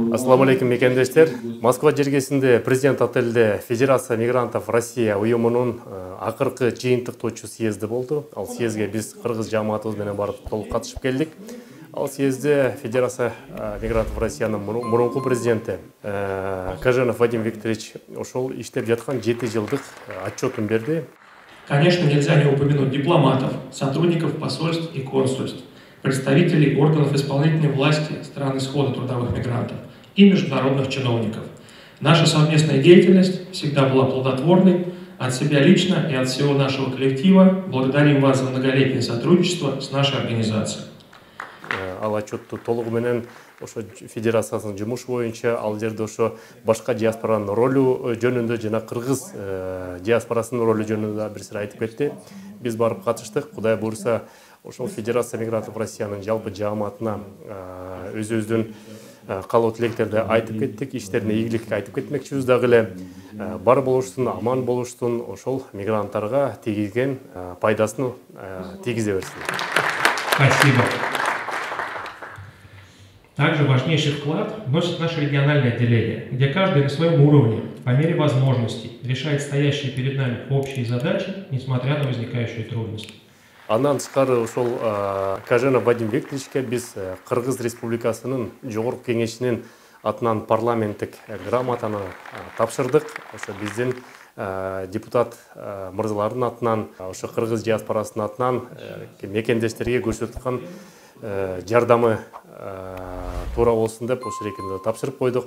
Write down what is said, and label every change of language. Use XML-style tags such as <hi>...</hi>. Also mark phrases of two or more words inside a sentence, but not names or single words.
<ky>Ассаламу алейкум мекендештер. Москва жергесинде президент отелде Федерация мигрантов Россия уюмунун акыркы жыйынтыктоочу съезди болду. Ал съезге биз кыргыз жамаатыбыз менен барып толук катышып келдик. Ал съезде Федерация мигрантов Россиянын мурунку президенти Каженов Вадим Викторович ошол иштеп жаткан 7 жылдык отчетун берди.</ky> <ru>Конечно, нельзя не упомянуть дипломатов, сотрудников посольств и консульств, представителей органов исполнительной власти стран исхода трудовых мигрантов и международных чиновников. Наша совместная деятельность всегда была плодотворной. От себя лично и от всего нашего коллектива благодарим вас за многолетнее сотрудничество с нашей организацией.</ru> <ky>Ал отчетту толугу менен ошо федерациянын жумушу боюнча ал жерде ошо башка диаспоранын ролу жөнүндө жана кыргыз диаспорасынын ролу жөнүндө бир сыйра айтып кетти. Биз барып катыштык. Кудай буйрса ошол Федерация мигрантов Россиянын жалпы жааматына өзүбүздүн каалоо тилектерди айтып кеттик. Иштерине ийгилик айтып кетмекчибиз дагы эле. Бар болуштун, аман болуштун, ошол мигранттарга тийгизген пайдасын тийгизе берсин.</ky> <ru>Спасибо. Также важнейший вклад вносит наше региональное отделение, где каждый на своем уровне, по мере возможностей, решает стоящие перед нами общие задачи, несмотря на возникающие трудности.</ru> <ky>Андан тышкары ошол Каженов Вадим Викторовичке биз Кыргыз Республикасынын жогорку кеңешинин атынан парламенттик грамотаны тапшырдык. Ошо биздин депутат мырзалардын атынан, ошо кыргыз диаспорасынын атынан мекендештерге көрсөткөн жардамы туура болсун деп ошол экинде тапшырып койдук.</ky>